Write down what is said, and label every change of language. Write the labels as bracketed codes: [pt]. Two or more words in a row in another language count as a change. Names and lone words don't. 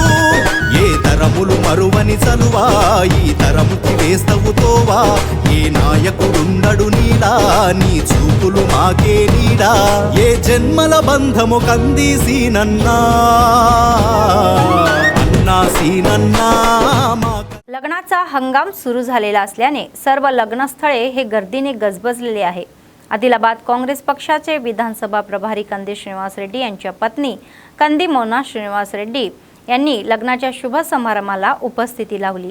[te] ఏ తరములు మరువని చలువా ఈ తరముకి వేస్తవు తోవా, ఏ నాయకుడుండడు నీలా నీ చూపులు మాకే నీడా. ఏ జన్మల బంధము కంది సీనన్నా, అన్నా సీనన్నా. [mr] लग्नाचा हंगाम सुरू झालेला असल्याने सर्व लग्नस्थळे हे गर्दीने गजबजलेले आहे. आदिलाबाद काँग्रेस पक्षाचे विधानसभा प्रभारी कंदी श्रीनिवास रेड्डी यांच्या पत्नी कंदी मोना श्रीनिवास रेड्डी यांनी लग्नाच्या शुभ समारंभाला उपस्थिती लावली.